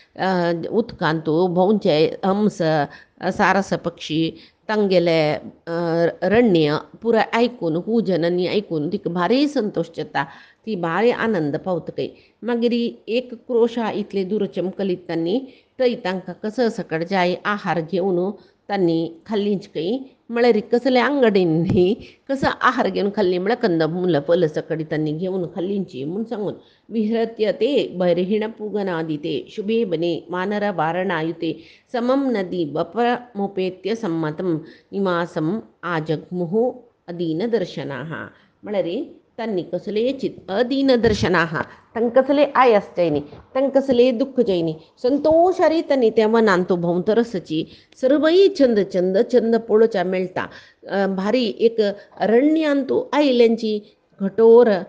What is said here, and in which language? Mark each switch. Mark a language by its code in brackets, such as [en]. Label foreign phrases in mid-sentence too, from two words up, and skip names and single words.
[kok] उदकांतू भोंवचे हंस सारस पक्षी तांगेले रण्य पुराय आयकून हुजननी आयकून तिका भारी संतोश जाता ती भारी आनंद पावतकय मागीर एक क्रोशा इतले दूर चमकलीत तांणी थंय तांकां कसं सकट जाय आहार घेवन तांणी खाल्लींच कय म्हळ्यार कसले आंगडींनी कसं आहार घेवन खाल्ली म्हळ्यार कंदमूल फल सकडी तांणी घेवन खाल्लींची म्हूण सांगून [sa] विहृत्य ते बर्हिण पूगनादिते शुभे बने मानर वारणायुते समम नदी बपमुपेत्य सम्मतम निवासम आजग्मुः अदीन दर्शनाः [kok] म्हळ्यार तांणी कसले [sa] अदीन दर्शनाः [kok] तांकां कसले आयास जायनी तांकां कसले दुख्ख जायनी संतोशारी तांणी त्या मनान तो भोंवतरसची सर्वय चंद चंद चंद पळोवच्या मेळटा भारी एक अरण्यान तूं आयल्यांची घटोर